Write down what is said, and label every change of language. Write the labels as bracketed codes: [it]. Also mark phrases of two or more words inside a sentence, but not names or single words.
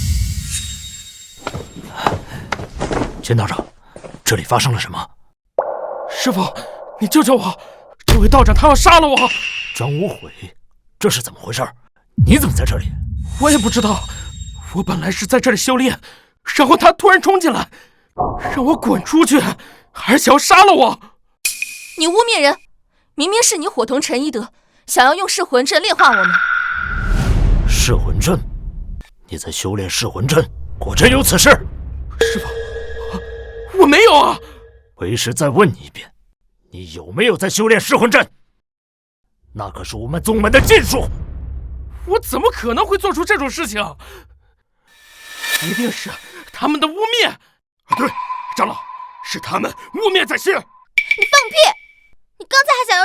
[zh] 秦道長，這裡發生了什麼？師父，你救救我！這位道長他要殺了我。張無悔，這是怎麼回事？你怎麼在這裡？我也不知道，我本來是在這裡修煉，然後他突然衝進來，讓我滾出去，還想要殺了我。你污蔑人，明明是你夥同陳一德，想要用噬魂陣煉化我們。噬魂陣？你在修煉噬魂陣？果真有此事？師父，我沒有啊。為師再問你一遍，你有沒有在修煉噬魂陣？那可是我們宗門的禁術。我怎麼可能會做出這種事情？一定是他們的污蔑。對，長老，是他們污蔑在先。